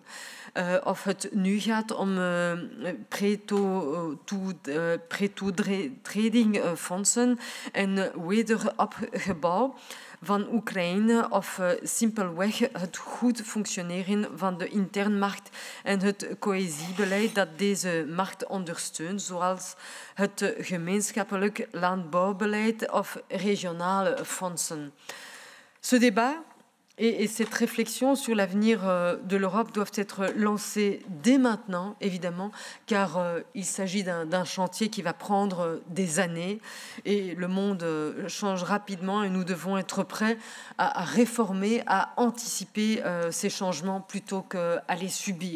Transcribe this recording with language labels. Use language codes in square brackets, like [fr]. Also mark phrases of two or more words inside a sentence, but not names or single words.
[nl] Of het nu gaat om pre-toetredingfondsen en wederopgebouw van Oekraïne of simpelweg het goed functioneren van de interne markt en het cohesiebeleid dat deze markt ondersteunt, zoals het gemeenschappelijk landbouwbeleid of regionale fondsen. [fr] Ce débat et cette réflexion sur l'avenir de l'Europe doivent être lancées dès maintenant, évidemment, car il s'agit d'un chantier qui va prendre des années et le monde change rapidement et nous devons être prêts à réformer, à anticiper ces changements plutôt qu'à les subir.